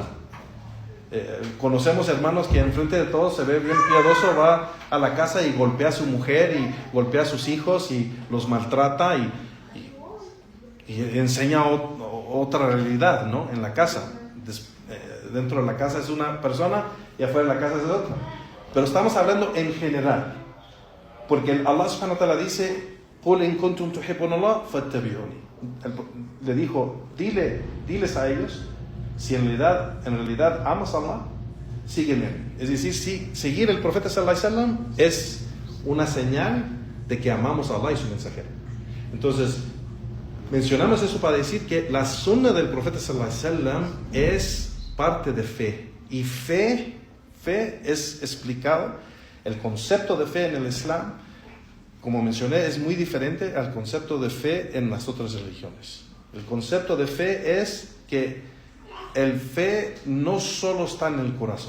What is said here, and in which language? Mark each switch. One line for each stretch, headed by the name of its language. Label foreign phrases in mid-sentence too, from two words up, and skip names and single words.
Spanish: Conocemos hermanos que enfrente de todos se ve bien piadoso, va a la casa y golpea a su mujer y golpea a sus hijos y los maltrata y enseña otra realidad, ¿no? En la casa. Dentro de la casa es una persona y afuera de la casa es otra. Pero estamos hablando en general, porque Allah
Arabic: سبحانه وتعالى
Spanish: dice,
Arabic: قُلْ إِن كُنْتُمْ تُحِبُّونَ اللَّهَ فَاتَّبِعُونِي.
Spanish: Le dijo, diles a ellos, si en realidad amas a Allah, sígueme. Es decir, seguir el profeta
Arabic: صلى الله عليه وسلم
Spanish: es una señal de que amamos a Allah y su mensajero. Entonces, mencionamos eso para decir que la sunna del profeta
Arabic: صلى الله عليه وسلم
Spanish: es parte de fe. Y fe es explicado, el concepto de fe en el Islam, como mencioné, es muy diferente al concepto de fe en las otras religiones. El concepto de fe es que el fe no solo está en el corazón.